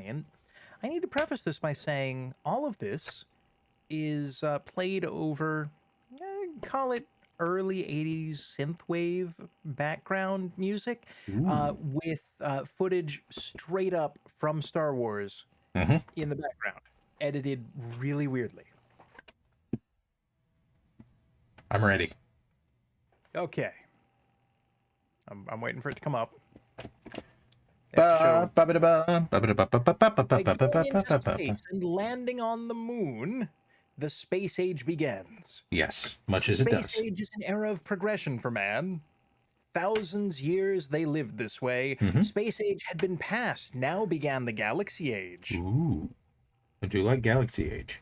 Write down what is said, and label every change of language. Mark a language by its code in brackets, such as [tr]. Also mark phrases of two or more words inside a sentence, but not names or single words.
[en] And I need to preface this by saying all of this is played over, call it early 80s synthwave background music with footage straight up from Star Wars in the background, edited really weirdly. I'm ready. Okay. I'm waiting for it to come up. Ba, ba, ba, ba, ba, ba, ba, ba, ba, ba, ba, By ba, ba, going ba, into ba, ba. space and landing on the moon, the space age begins. Yes, much as it Space does. age is an era of progression for man. Thousands years they lived this way. Space age had been passed. Now began the galaxy age. Ooh, I do like Galaxy Age.